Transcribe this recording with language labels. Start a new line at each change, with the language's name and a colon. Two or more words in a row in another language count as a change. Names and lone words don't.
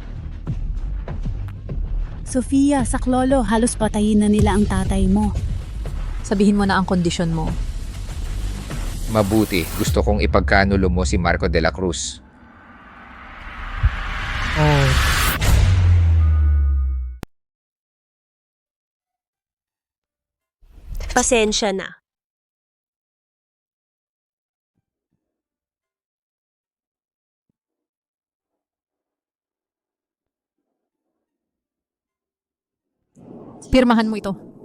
Filipino: Sofia, saklolo, halos patayin na nila ang tatay mo. Sabihin mo na ang kondisyon mo. Mabuti, gusto kong ipagkanulo mo si Marco de la Cruz. Oh. Pasensya na. Pirmahan mo ito.